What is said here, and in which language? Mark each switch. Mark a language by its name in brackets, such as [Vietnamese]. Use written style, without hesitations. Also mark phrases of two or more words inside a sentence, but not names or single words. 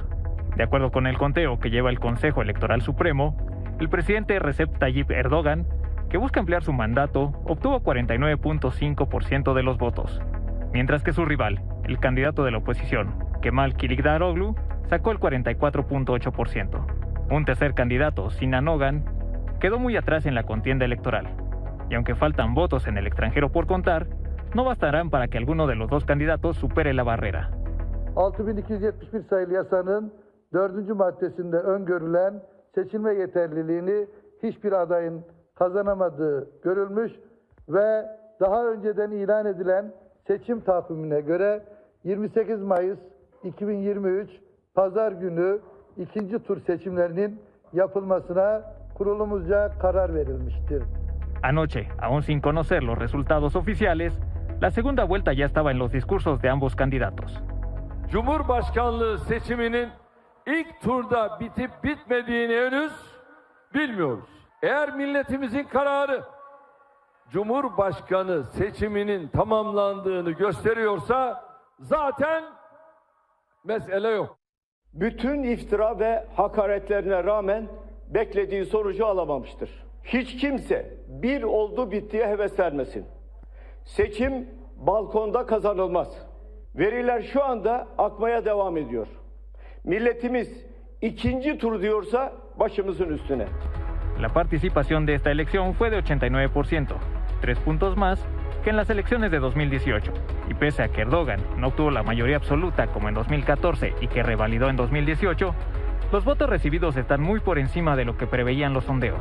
[Spanish] De acuerdo con el conteo que lleva el Consejo Electoral Supremo, el presidente Recep Tayyip Erdogan, que busca ampliar su mandato, obtuvo 49.5% de los votos, mientras que su rival, el candidato de la oposición, Kemal Kılıçdaroğlu, sacó el 44.8%. Un tercer candidato, Sinan Ogan, quedó muy atrás en la contienda electoral, y aunque faltan votos en el extranjero por contar, no bastarán para que alguno de los dos candidatos supere la barrera. [Turkish] 6271 sayılı yasanın 4. maddesinde öngörülen seçilme yeterliliğini hiçbir adayın kazanamadığı görülmüş ve daha önceden ilan edilen seçim takvimine göre 28 Mayıs 2023 Pazar günü ikinci tur seçimlerinin yapılmasına kurulumuzca karar verilmiştir. Anoche, aún sin conocer los resultados oficiales, la segunda vuelta ya estaba en los discursos de ambos candidatos. Cumhurbaşkanlığı seçiminin İlk turda bitip bitmediğini henüz bilmiyoruz. Eğer milletimizin kararı Cumhurbaşkanı seçiminin tamamlandığını gösteriyorsa zaten mesele yok. Bütün iftira ve hakaretlerine rağmen beklediği sonucu alamamıştır. Hiç kimse bir oldu bittiye heves vermesin. Seçim balkonda kazanılmaz. Veriler şu anda akmaya devam ediyor. Milletimiz ikinci tur diyorsa başımızın üstüne. [Spanish] La participación de esta elección fue de 89%, 3 puntos más que en las elecciones de 2018. Y pese a que Erdogan no obtuvo la mayoría absoluta como en 2014 y que revalidó en 2018, los votos recibidos están muy por encima de lo que preveían los sondeos.